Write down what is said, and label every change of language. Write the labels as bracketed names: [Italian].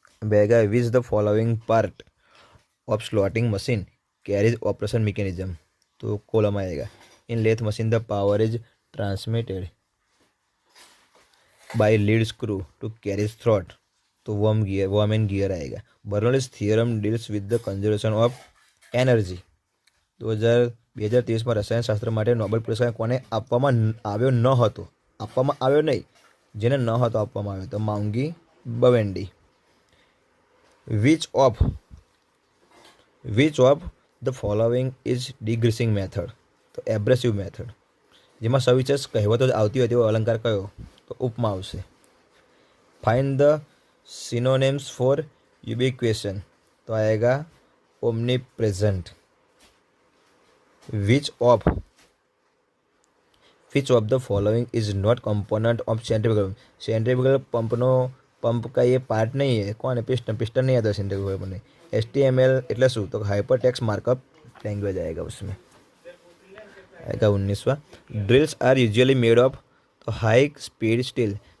[English] बेगा which the following part of slotting machine carriage operation mechanism, [Hindi] तो column आएगा। [English] In lathe machine the power is transmitted by lead screw to carries throat, तो worm and gear आएगा। Bernoulli's theorem deals with the conservation of energy. [Hindi] 2023 में रसायनशास्त्र [Gujarati] માટે Nobel પુરસ્કાર કોને આપવામાં આવ્યો ન હતો? આપવામાં આવ્યો નહીં, જેને ન હતો આપવામાં આવ્યો, તો માઉંગી બવેન્ડી। [English] Which of the following is degreasing method? તો abrasive method. [Gujarati] જેમાં સવિશેષ કહેવતો આવતી હોય તેવો અલંકાર કયો? તો ઉપમા આવશે। [English] Find the synonyms for ubiquitous, તો આएगा omni present. Which of the following is not component of centrifugal? [Hindi] Centrifugal pump का ये पार्ट नहीं है। कौन है? पिस्टन नहीं आता सेंट्रीफ्यूगल पंप में। [Gujarati] HTML એટલે શું? [Hindi] तो हाइपर टेक्स्ट मार्कअप लैंग्वेज आएगा, उसमें आएगा 19वां। [English] Drills are usually made of, तो high speed steel.